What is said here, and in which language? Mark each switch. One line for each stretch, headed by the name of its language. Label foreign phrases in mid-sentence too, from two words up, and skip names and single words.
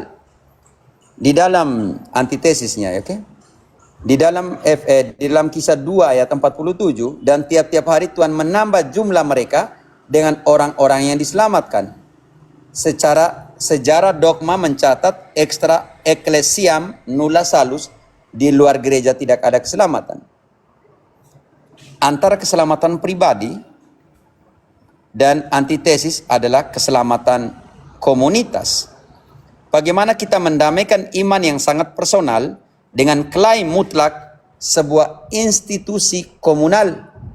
Indonesian: Di dalam antitesisnya, oke? Di dalam Kisah 2 ayat 47, dan tiap-tiap hari Tuhan menambah jumlah mereka dengan orang-orang yang diselamatkan. Sejarah dogma mencatat
Latin: extra ecclesiam nulla salus,
Indonesian: di luar gereja tidak ada keselamatan. Antara keselamatan pribadi dan antitesis adalah keselamatan komunitas. Bagaimana kita mendamaikan iman yang sangat personal dengan klaim mutlak sebuah institusi komunal?